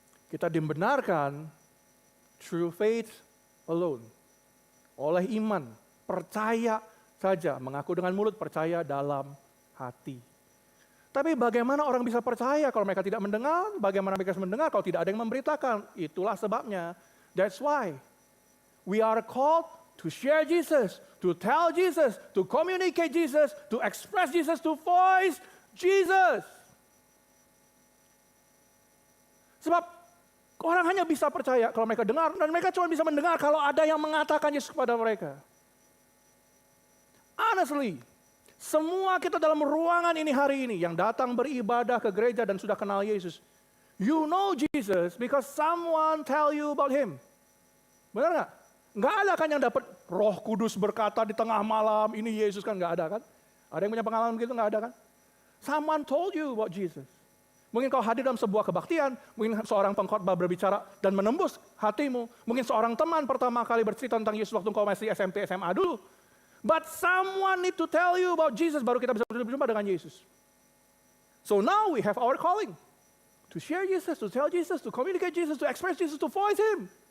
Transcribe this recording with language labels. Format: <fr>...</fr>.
<id>Kita dibenarkan</id> <en>through faith alone.</en> <id>Oleh iman, percaya saja, mengaku dengan mulut, percaya dalam hati. Tapi bagaimana orang bisa percaya kalau mereka tidak mendengar? Bagaimana mereka bisa mendengar kalau tidak ada yang memberitakan? Itulah sebabnya.</id> <en>That's why we are called to share Jesus, to tell Jesus, to communicate Jesus, to express Jesus, to voice Jesus.</en> <id>Sebab orang hanya bisa percaya kalau mereka dengar, dan mereka cuma bisa mendengar kalau ada yang mengatakan Yesus kepada mereka.</id> <en>Honestly,</en> <id>semua kita dalam ruangan ini hari ini yang datang beribadah ke gereja dan sudah kenal Yesus,</id> <en>you know Jesus because someone tell you about Him.</en> <id>Benar nggak? Nggak ada kan yang dapat Roh Kudus berkata di tengah malam, ini Yesus, kan nggak ada kan? Ada yang punya pengalaman begitu? Nggak ada kan?</id> <en>Someone told you about Jesus.</en> <id>Mungkin kau hadir dalam sebuah kebaktian, mungkin seorang pengkhotbah berbicara dan menembus hatimu. Mungkin seorang teman pertama kali bercerita tentang Yesus waktu kau masih SMP, SMA dulu.</id> <en>But someone need to tell you about Jesus,</en> <id>baru kita bisa berjumpa dengan Yesus.</id> <en>So now we have our calling. To share Jesus, to tell Jesus, to communicate Jesus, to express Jesus, to voice Him.</en>